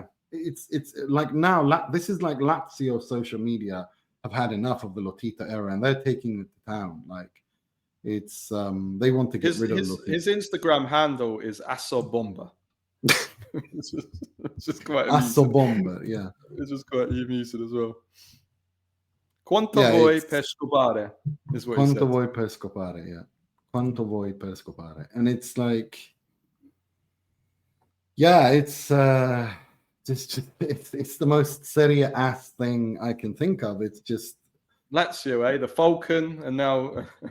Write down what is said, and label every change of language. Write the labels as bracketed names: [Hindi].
[English] it's like now this is like Lazio social media have had enough of the Lotito era, and they're taking it to town. Like it's they want to get rid of Lotito. His Instagram handle is Assobomba. it's just quite amusing. Assobomba, yeah. It's just quite amusing as well. [Italian] Quanto vuoi per scopare [English] is what he said. [Italian] Quanto vuoi per scopare, [English] yeah. [Italian] Quanto vuoi per scopare. [English] And it's like, yeah, it's it's the most Serie A thing I can think of. It's just Lazio, the Falcon, and now